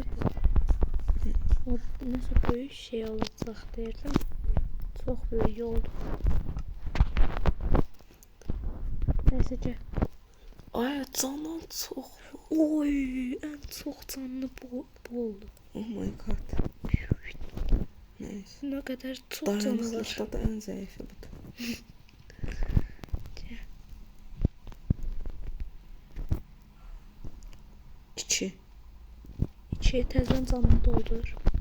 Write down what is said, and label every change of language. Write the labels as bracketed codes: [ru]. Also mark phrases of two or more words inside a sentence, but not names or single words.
[az] O nəsə böyük şey olacaq deyirdim. Çox böyük oldu. Neyse ki. Ay, canım çox. Oy, ən çox canlı bu oldu. [en] Oh my god. [az] Neyse. Nə qədər çox canlı var. Dayanıqlıqda da ən zəifi budur. İki. İçi təzən canlı doldur.